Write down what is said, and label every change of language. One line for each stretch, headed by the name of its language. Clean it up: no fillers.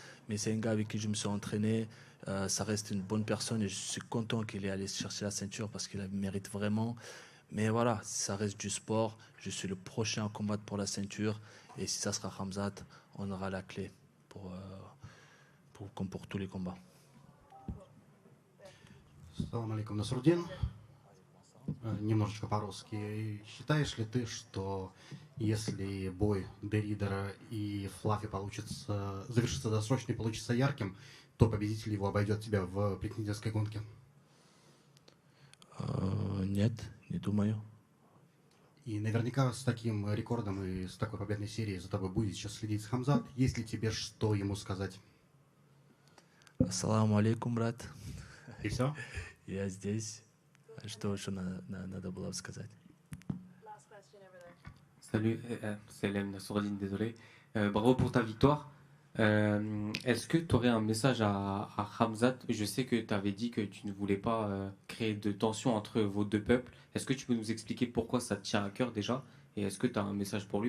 French: Mais c'est un gars avec qui je me suis entraîné. Ça reste une bonne personne et je suis content qu'il ait allé chercher la ceinture parce qu'il la mérite vraiment. Mais voilà, ça reste du sport. Je suis le prochain à combattre pour la ceinture. Et si ça sera Khamzat, on aura la clé comme pour tous les combats.
Russian: Салам алейкум, Насрудин. Немножечко по-русски. Считаешь ли ты, что если бой Деридера и Флаффи завершится досрочно и получится ярким, то победитель его обойдет тебя в претендентской гонке? Нет, не думаю. И наверняка с таким рекордом и с такой победной серией за тобой будет сейчас следить Хамзат. Есть ли тебе что ему сказать? Ассаламу алейкум, брат. И все? Я здесь. Что еще надо было сказать?
French: Salut, c'est Lem Nassourdine, désolé. Bravo pour ta victoire. Est-ce que tu aurais un message à Khamzat? Je sais que tu avais dit que tu ne voulais pas créer de tension entre vos deux peuples. Est-ce que tu peux nous expliquer pourquoi ça te tient à cœur déjà? Et est-ce que tu as un message pour lui?